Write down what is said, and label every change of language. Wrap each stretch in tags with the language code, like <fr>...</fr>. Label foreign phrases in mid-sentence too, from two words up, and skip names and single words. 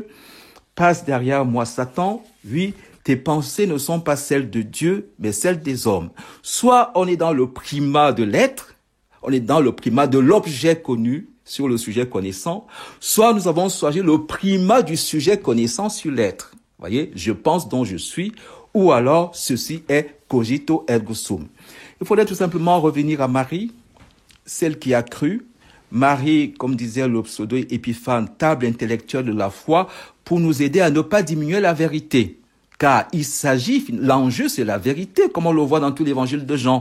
<fr>Passe derrière moi, Satan. Oui, tes pensées ne sont pas celles de Dieu, mais celles des hommes. Soit on est dans le primat de l'être, on est dans le primat de l'objet connu sur le sujet connaissant, soit nous avons choisi le primat du sujet connaissant sur l'être. Vous voyez, je pense donc je suis, ou alors ceci est</fr> <la>cogito ergo sum.</la> <fr>Il faudrait tout simplement revenir à Marie, celle qui a cru. Marie, comme disait le pseudo-Épiphane, table intellectuelle de la foi, pour nous aider à ne pas diminuer la vérité. Car il s'agit, l'enjeu c'est la vérité, comme on le voit dans tout l'évangile de Jean.</fr>